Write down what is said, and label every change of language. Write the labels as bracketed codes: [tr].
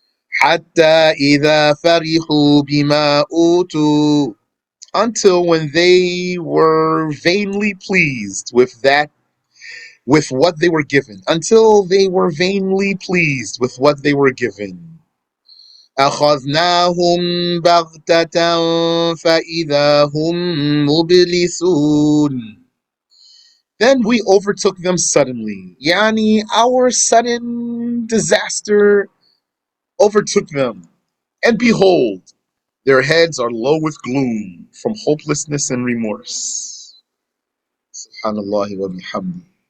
[ar] حتى إذا فرحوا بما أوتوا, [en] until when they were vainly pleased with that, with what they were given, until they were vainly pleased with what they were given. [ar] أخذناهم بغتة فإذا هم مبلسون. [en] Then we overtook them suddenly. Yani, our sudden disaster overtook them. And behold, their heads are low with gloom from hopelessness and remorse. Subhanallah wa bihamdi.